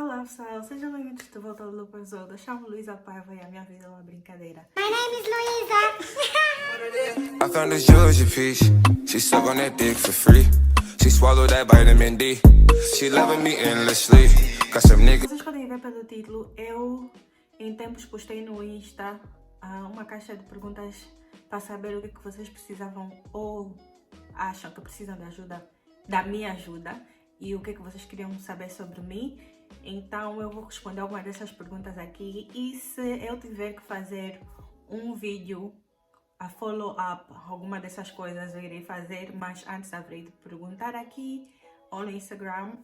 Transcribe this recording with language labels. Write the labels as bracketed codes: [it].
[pt] pessoal, sejam bem-vindos de volta ao Loop Azul. Eu chamo Luísa Paiva e a minha vida é uma brincadeira. [en] My name is Luisa. I found this Georgia piece. She suck on that dick for free. She swallowed that vitamin D. She loving me endlessly. Got some niggas. [pt] Vocês podem ver pelo título, eu em tempos postei no Insta uma caixa de perguntas para saber o que vocês precisavam ou acham que precisam de ajuda, da minha ajuda, e o que vocês queriam saber sobre mim. Então eu vou responder algumas dessas perguntas aqui, e se eu tiver que fazer um vídeo a follow-up, alguma dessas coisas eu irei fazer, mas antes haverei de perguntar aqui ou no Instagram.